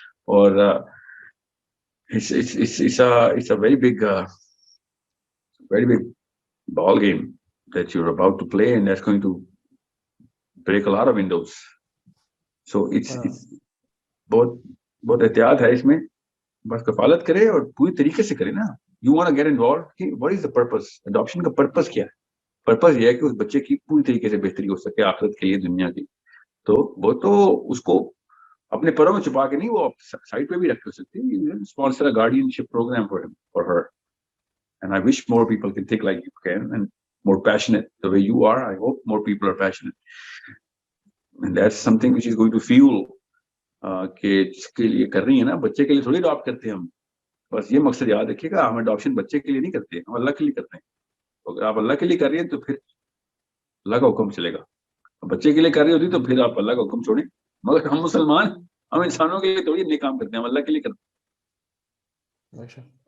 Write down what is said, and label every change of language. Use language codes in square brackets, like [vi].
[en] اور it's a very big ball game that you're about to play, and that's going to break a lot of windows. So it's [ur] بہت احتیاط ہے اس میں, بس کفالت کرے اور پوری طریقے سے کرے نا. [en] you want to get involved کہ what is the purpose, [ur] adoption کا پرپس کیا ہے. پرپس یہ ہے کہ اس بچے کی پوری طریقے سے بہتری ہو سکے آخرت کے لیے, دنیا کی. تو وہ تو اس کو اپنے پروں میں چھپا کے نہیں, وہ سائٹ پہ بھی رکھ سکتے ہیں. [en] Sponsor a guardianship program for her, and I wish more people can think like you can and more passionate the way you are. I hope more people are passionate, and that's something which is going to fuel [ur] کہ جس کے لیے کر رہی ہیں نا, بچے کے لیے تھوڑی اڈاپٹ کرتے ہیں ہم. بس یہ مقصد یاد رکھیے گا, ہم اڈاپشن بچے کے لیے نہیں کرتے, ہم اللہ کے لیے کرتے ہیں. اگر آپ اللہ کے لیے کر رہی ہیں تو پھر اللہ کا حکم چلے گا. بچے کے لیے کر رہی ہوتی تو پھر آپ اللہ کا حکم چھوڑیں. مگر ہم مسلمان, ہم انسانوں کے لیے تھوڑی نہیں کام کرتے ہیں, ہم اللہ کے لیے کرتے ہیں.